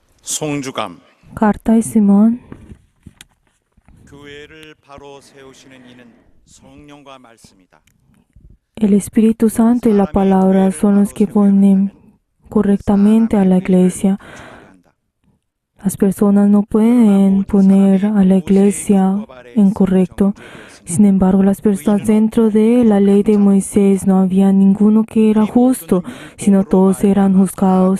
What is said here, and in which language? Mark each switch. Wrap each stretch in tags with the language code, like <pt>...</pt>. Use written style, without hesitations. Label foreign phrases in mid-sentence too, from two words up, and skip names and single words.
<ko>송주감.</ko> <es>Carta de Simón.</es> <ko>교회를 바로 세우시는 이는 성령과 말씀이다.</ko> <es>El Espíritu Santo y la palabra son los que ponen correctamente a la iglesia. Las personas no pueden poner a la iglesia en correcto. Sin embargo, las personas dentro de la ley de Moisés no había ninguno que era justo, sino todos eran juzgados.</es>